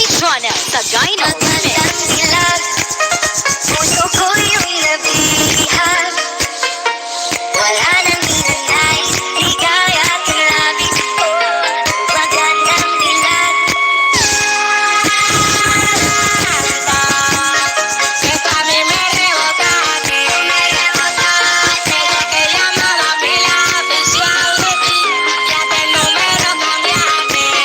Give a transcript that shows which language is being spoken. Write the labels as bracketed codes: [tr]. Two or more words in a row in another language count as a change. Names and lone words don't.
[tl] Jonel sa Dino TV. Magandang dilag, puso ko yung nabihag. Wala nang ninanais, ligaya at labis ko. Magandang dilag. [es] Que tú a mí me rebotaste, desde que llamaba a mí la atención de ti, ya el número cambiaste.